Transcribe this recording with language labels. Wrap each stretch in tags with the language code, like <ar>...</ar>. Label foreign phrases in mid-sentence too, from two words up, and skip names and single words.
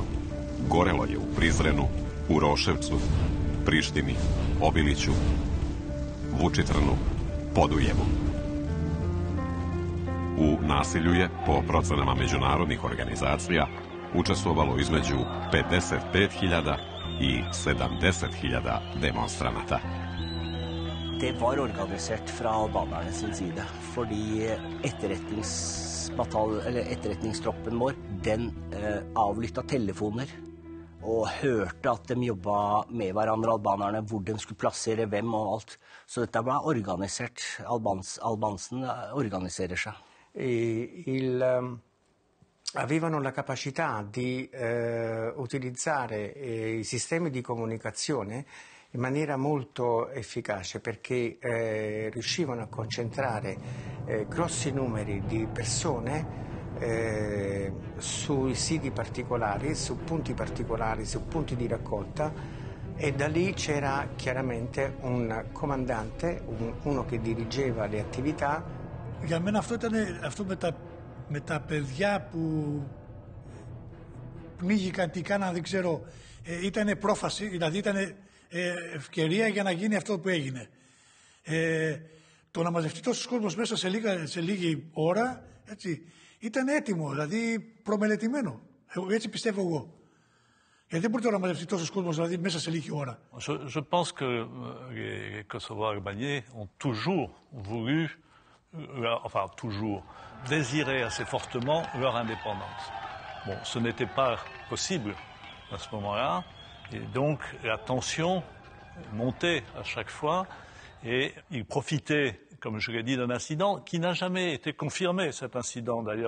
<sr>Gorelo je u Prizrenu, u Roševcu, Prištini, Obiliću, Vučitrnu, Podujevu. U nasilju je, po procenama međunarodnih organizacija, učestvovalo između 55.000 i 70.000 demonstranata.</sr> <no>Det var organisert fra albanerne sin side, fordi etterretningstroppen vår, den avlytta telefoner og hørte at de jobba med hverandre, albanerne, hvor de skulle plassere hvem og alt. Så dette ble organisert. Albansen organiserer seg.</no> <it>Avevano la capacità di utilizzare i sistemi di comunicazione in maniera molto efficace, perché riuscivano a concentrare grossi numeri di persone sui siti particolari, su punti di raccolta, e da lì c'era chiaramente un comandante, uno che dirigeva le attività.</it> <el>Για μένα αυτό με τα παιδιά που πνίγηκαν, τι κάναν, δεν ξέρω, ήταν πρόφαση, δηλαδή ήταν ευκαιρία για να γίνει αυτό που έγινε. Το να μαζευτεί τόσος κόσμος μέσα σε λίγη ώρα, έτσι, ήταν έτοιμο, δηλαδή προμελετημένο. Έτσι πιστεύω εγώ. Γιατί δεν μπορεί να μαζευτεί τόσος κόσμος, δηλαδή μέσα σε λίγη ώρα.</el> <fr>Je pense que les Kosovo-Albanais ont toujours voulu, enfin toujours, désiré assez fortement leur indépendance. Bon, ce n'était pas possible à ce moment-là, et donc la tension montait à chaque fois, et ils profitaient, comme je l'ai dit, d'un incident qui n'a jamais été confirmé, cet incident d'ailleurs.</fr>